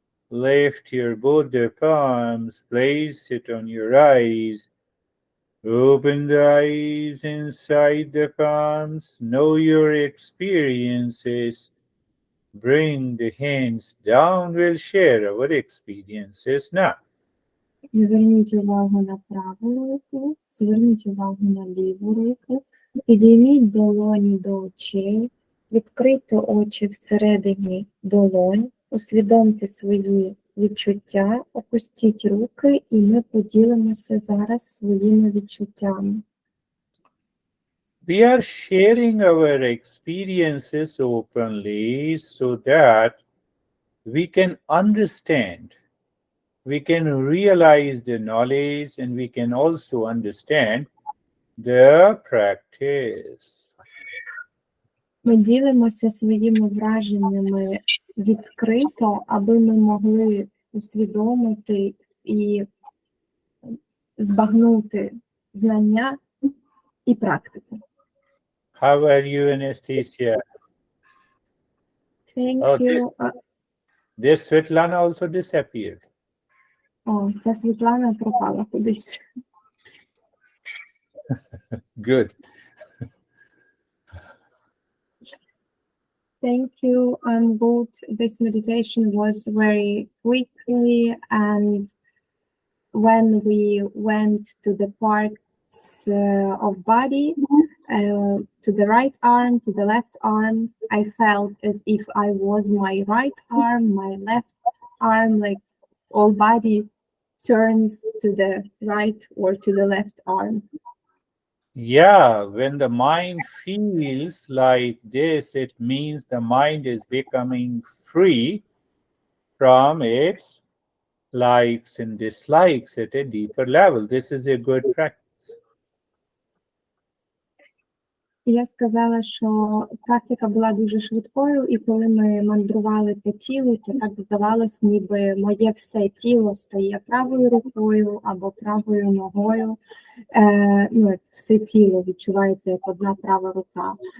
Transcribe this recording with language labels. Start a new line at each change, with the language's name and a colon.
English: Lift your both the palms, place it on your eyes. Open the eyes inside the palms, know your experiences. Bring the hands down, we'll share our experiences now.
Ukrainian: Зверніть увагу на праву руку, зверніть увагу на ліву руку, підійміть долоні до очей, відкрийте очі всередині долонь, усвідомте свої відчуття, опустіть руки, і ми поділимося зараз своїми відчуттями. We are sharing our experiences openly so that we can understand, we can realize the knowledge, and we can also understand the practice. Ми ділимося своїми враженнями відкрито, аби ми могли усвідомити і збагнути знання і практику.
English: How are you, Anastasia? Thank Oh, you. this Svetlana also disappeared.
Ukrainian: О, ця Світлана пропала кудись.
English: Good. Thank you, and both this meditation was very quickly, and when we went to the parts of body, to the right arm, to the left arm, I felt as if I was my right arm, my left arm, like all body turns to the right or to the left arm. Yeah, when the mind feels like this, it means the mind is becoming free from its likes and dislikes at a deeper level. This is a good practice.
Ukrainian: Я сказала, що практика була дуже швидкою, і коли ми мандрували по тілу, то так здавалось, ніби моє все тіло стає правою рукою або правою ногою. Ну, все тіло відчувається як одна права рука.